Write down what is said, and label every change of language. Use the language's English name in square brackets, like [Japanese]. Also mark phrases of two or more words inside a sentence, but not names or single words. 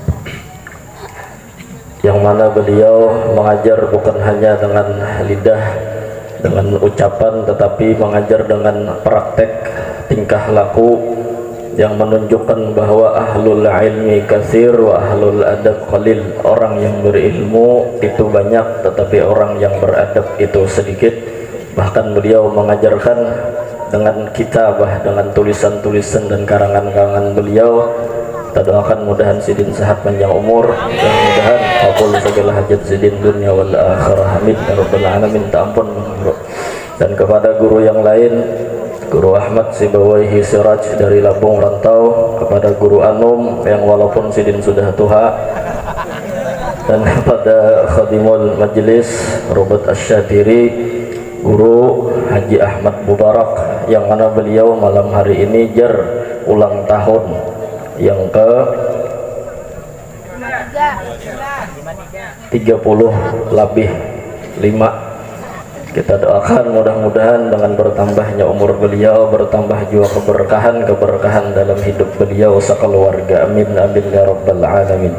[Indonesian] Yang mana beliau mengajar bukan hanya dengan lidah, dengan ucapan, tetapi mengajar dengan praktek tingkah laku yang menunjukkan bahwa [Arabic] أهل العلم كثير وأهل الأدب قليل. [Indonesian] Orang yang berilmu itu banyak, tetapi orang yang beradab itu sedikit. Bahkan beliau mengajarkan dengan kitabah, dengan tulisan-tulisan dan karangan-karangan beliau. [Banjar] Kita doakan mudahan sidin sehat panjang umur, dan mudahan kabul segala hajat sidin [Arabic] الدنيا والآخرة آمين يا رب العالمين. [Banjar] Minta ampun guru. [Indonesian] Dan kepada guru yang lain, Guru Ahmad Sibawaihi Siraj dari Lampung Rantau, kepada Guru Anum yang walaupun sidin sudah tua, dan kepada Khadimul Majlis Rubat Asyatiri, Guru Haji Ahmad Mubarak, [Banjar] yang mana beliau malam hari ini jar ulang tahun yang ke 30 lebih 5. [Indonesian] Kita doakan mudah-mudahan dengan bertambahnya umur beliau bertambah juga keberkahan dalam hidup beliau sekeluarga, [Arabic] آمين آمين يا رب العالمين.